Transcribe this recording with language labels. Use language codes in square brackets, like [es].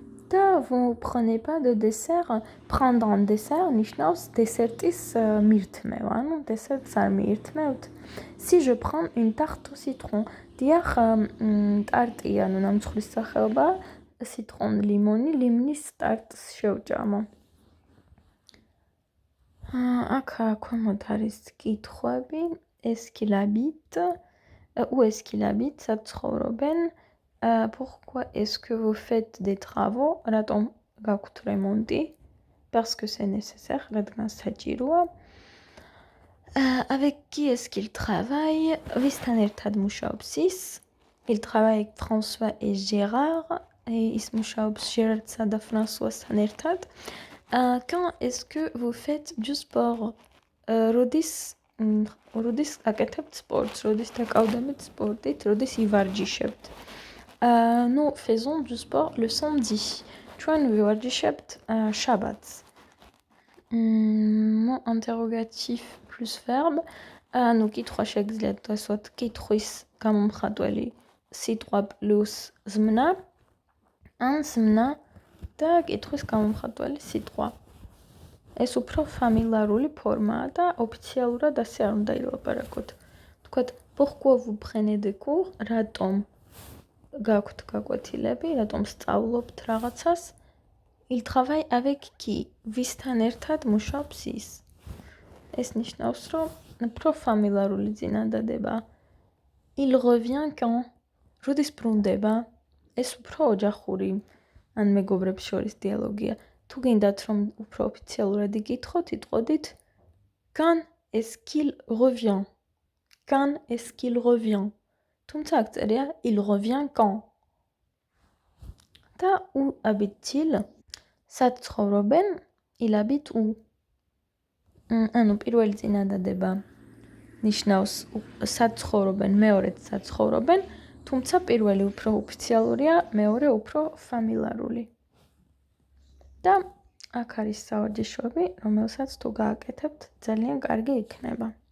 [ka] და [fr] vous prenez pas de dessert, prendre un dessert [ka] ნიშნავს დესერტის მირთმევა, ანუ დესერტს არ მიირთმევთ. [fr] Si je prends une tarte au citron, [ka] დიახ, ტარტი, ანუ ნამცხვრის სახეობა, citron ლიმონი, ლიმნის ტარტს შევჭამო. აქ ქვემოთ არის კითხვები, [fr] est-ce qu'il habite, où est-ce qu'il habite, [ka] სად ცხოვრობენ, [fr] pourquoi est-ce que vous faites des travaux, [ka] რატომ გაქვთ რემონტი, [fr] parce que c'est nécessaire, [ka] რადგან საჭიროა. [fr] Avec qui est-ce qu'il travaille, [ka] ვისთან ერთად მუშაობს ის, [fr] il travaille avec François et Gérard, [ka] ის მუშაობს ჟერარდსა და ფრანსუასთან ერთად. [fr] Quand est-ce que vous faites du sport, [ka] როდის აკეთებთ სპორტს, როდის დაკავდებით სპორტით, როდის ივარჯიშებთ. [fr] Nous faisons du sport le samedi, [ka] ჩვენ ვივარჯიშებთ შაბათს. [fr] Mot interrogatif plus verbe, [ka] ანუ კითხვა შეგიძლიათ დასვათ კითხვის გამომხატველი სიტყვა plus ზმნა, ან ზმნა და კითხვის გამომხატველი სიტყვა. ეს უფრო ფამილარული ფორმაა და ოფიციალურად ასე არ უნდა ილაპარაკოთ. თქვათ, [fr] pourquoi vous prenez des cours, [ka] რატომ გაქვთ გაკვეთილები, რატომ სწავლობთ რაღაცას. [fr] Il travaille avec qui, [ka] ვისთან ერთად მუშაობს ის. ეს ნიშნავს, რომ უფრო ფამილარული წინადადება. [fr] Il revient quand, [ka] როდის ბრუნდება. ეს უფრო ოჯახური, ან მეგობრებს შორის დიალოგია. თუ გინდათ, რომ უფრო ოფიციალურად იკითხოთ, იტყოდით [fr] quand est-ce qu'il revient. Quand est-ce qu'il revient. [ka] თუმცა აქ წერია [fr] il revient quand. [ka] და [fr] où habite-t-il, [ka] სად ცხოვრობენ, [fr] il habite où. [ka] ანუ პირველი წინადადება ნიშნავს სად ცხოვრობენ, მეორედ სად ცხოვრობენ, თუმცა პირველი უფრო ოფიციალურია, მეორე უფრო ფამილარული. და აქ არის სავარჯიშოები, რომელსაც თუ გააკეთებთ, ძალიან კარგი იქნება.